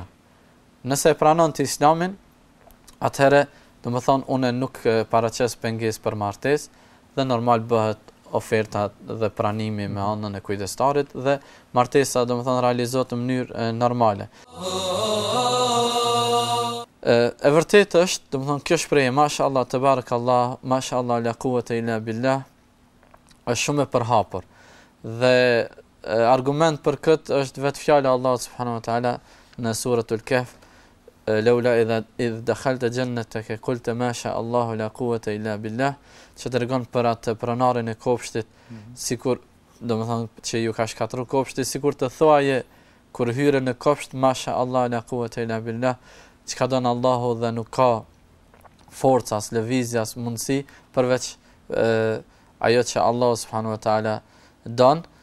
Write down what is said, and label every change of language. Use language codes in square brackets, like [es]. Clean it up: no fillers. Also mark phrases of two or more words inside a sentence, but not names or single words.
[sq] Nëse e pranon ti Islamin, atëherë domethënë unë nuk paraqes pengesë për martesë dhe normal bëhet oferta dhe pranimi me anën e kujdestarit dhe martesa domethënë realizohet në mënyrë normale. E vërtet është, domethënë kjo shprehje [ar] ما شاء الله تبارك الله ما شاء الله لا قوة إلا بالله, [sq] është shumë e përhapur. Dhe argument për këtë është vetë fjala e Allahut [ar] سبحانه وتعالى [sq] në suratul Kahf: [ar] "لولا إذ دخلت جنتك قلت ما شاء الله لا قوة إلا بالله", [sq] që tregon për atë pronarin e kopshtit, sikur domethënë që ju ka shkatruar kopshti, sikur të thuaje kur hyre në kopsht [ar] ما شاء الله لا قوة إلا بالله, [sq] çka don Allahu dhe nuk ka forca, as lëvizje, as mundësi përveç ajo që Allah [ar] سبحانه وتعالى [sq] don.